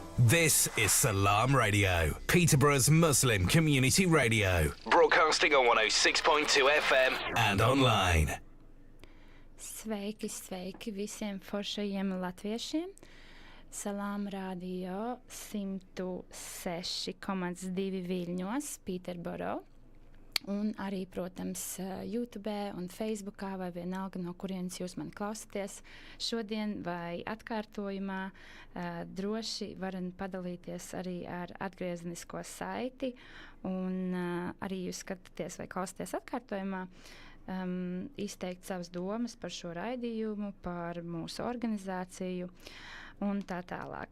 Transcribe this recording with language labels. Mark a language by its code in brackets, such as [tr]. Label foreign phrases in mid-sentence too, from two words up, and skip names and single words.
[en] This is Salam Radio, Peterborough's Muslim community radio, broadcasting on 106.2 FM and online. [lv] Sveiki, sveiki visiem foršajiem latviešiem. Salam Radio 106,2 Viļņos, Peterborough. Un arī, protams, YouTube un Facebookā vai vienalga, no kurienes jūs mani klausaties šodien vai atkārtojumā, droši varat padalīties arī ar atgriezenisko saiti, un arī jūs skatāties vai klausaties atkārtojumā, izteikt savas domas par šo raidījumu, par mūsu organizāciju un tā tālāk.